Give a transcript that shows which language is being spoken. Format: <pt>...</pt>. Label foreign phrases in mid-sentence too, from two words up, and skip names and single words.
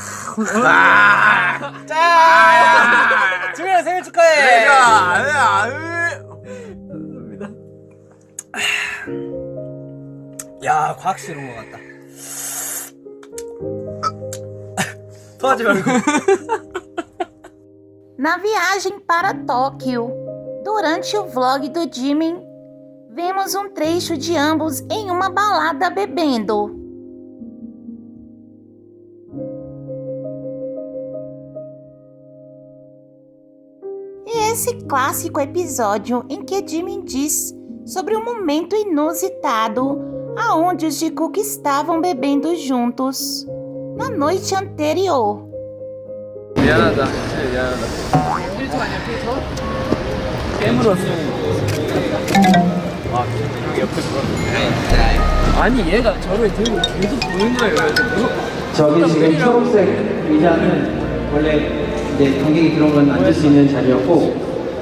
<ko>승현아 생일 축하해. 감사합니다. 야 과학실 온 것 같다. 토하지 말고.</ko> <pt>Na viagem para Tóquio, durante o vlog do Jimin, vemos um trecho de ambos em uma balada bebendo. E esse clássico episódio em que Jimin diz sobre um momento inusitado aonde os Jungkook estavam bebendo juntos na noite anterior.</pt> <ko>미안하다. 진짜 미안하다. 필터 아니야, 필터? 깨물었어. 아, 형이 옆에 불었네. 아니, 얘가 저를 들고 계속 보는 거예요. 저기 지금 초록색 의자는 원래 이제 관객이 들어오면 앉을 수 있는 자리였고</ko>